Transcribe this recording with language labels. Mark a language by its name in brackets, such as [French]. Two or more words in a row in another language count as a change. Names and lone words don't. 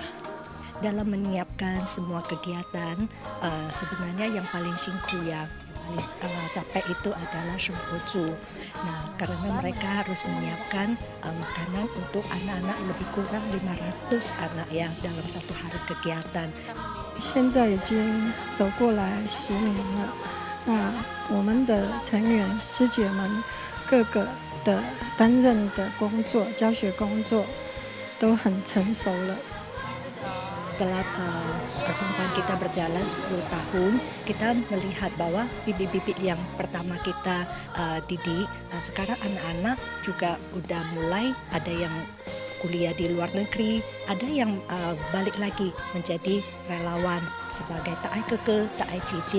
[Indonesian] Dalam menyiapkan semua kegiatan, sebenarnya yang paling singku ya, paling capek itu adalah Shenghuzu. Nah, karena mereka harus menyiapkan makanan untuk anak-anak lebih kurang 500 anak ya dalam 1 hari kegiatan. [Chinese] 现在已经走过来10年了，那我们的成员师姐们各个的担任的工作、教学工作都很成熟了。 [Indonesian] setelah pertemuan kita berjalan 10 tahun, kita melihat bahwa bibit-bibit yang pertama kita didik, sekarang anak-anak juga udah mulai ada yang kuliah di luar negeri, ada yang balik lagi menjadi relawan sebagai Ta'ai Keke, Ta'ai Cici.